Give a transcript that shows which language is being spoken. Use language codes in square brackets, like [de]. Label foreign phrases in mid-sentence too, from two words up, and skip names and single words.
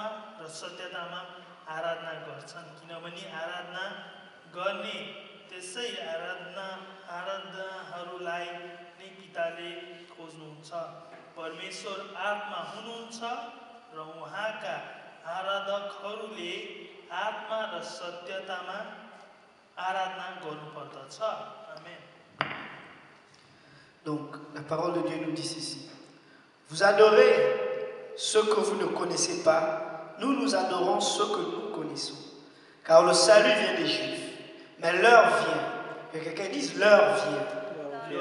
[ne] र सत्यतामा आराधना गर्छन् किनभने आराधना गर्ने त्यसै आराधनाहरूलाई नै पिताले खोज्नुहुन्छ परमेश्वर आत्मा हुनुहुन्छ र उहाँका आराधकहरूले आत्मा र सत्यतामा आराधना गर्नुपर्दछ आमेन। [fr] Donc, la parole de Dieu nous dit ceci. Vous adorez ce que vous ne connaissez pas. Nous adorons ce que nous connaissons. Car le salut vient des Juifs. Mais l'heure vient. Que quelqu'un dise l'heure vient.